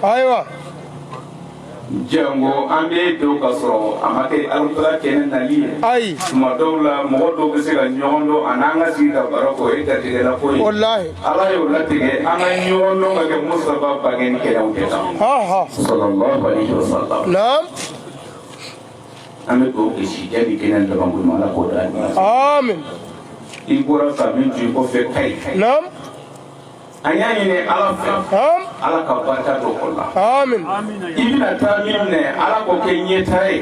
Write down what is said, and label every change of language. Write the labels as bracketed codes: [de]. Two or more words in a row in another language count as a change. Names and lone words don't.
[bm] ayiwa jango an bɛ don ka sɔrɔ a ma kɛ alamutala kɛnɛ nali ye ayi tuma dɔw la mɔgɔ dɔw bɛ se ka ɲɔgɔn dɔn a n'an ka sigi ka baro kɛ o ye garijɛgɛla ko ye wallahi ala y'o latigɛ an ka ɲɔgɔn dɔn ka kɛ musaba bagɛni kɛlɛw kɛ kan [ar] صلى الله عليه وسلم [bm] naam an bɛ dugawu kɛ si jaabi kɛnɛ laban ko ala k'o da amin i bɔra ka min to i kɔfɛ kayi naam an y'a ɲini ala fɛ ala ka barika don o la amin i bɛna taa min minɛ ala k'o kɛ ɲɛtaa ye